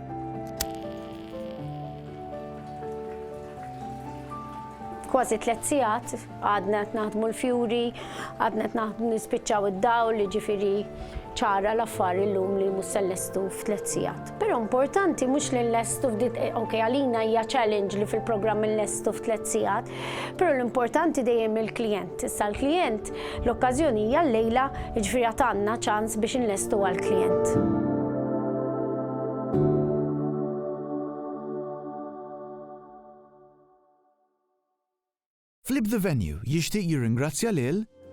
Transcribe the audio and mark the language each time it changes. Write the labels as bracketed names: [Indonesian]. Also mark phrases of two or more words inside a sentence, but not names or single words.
[Maltese] Kważi 3 sigħat għadna qed naħdmu l-fjuri, għadna qed naħdmu nispiċċaw id-dawl, jiġifieri ċara l-affar illum li mhux se nlestu f'3 sigħat. Però importanti mhux li nlestu f'dit, okej, għalina hija challenge li fil-programm nlestu f'3 sigħat, però l-importanti dejjem il-klijent. Issa l-klijent l-okkażjoni hija llejla, jiġifieri għandna ċans biex inlestu għall-klijent. Flip the Venue jixtieq jirringrazzja lil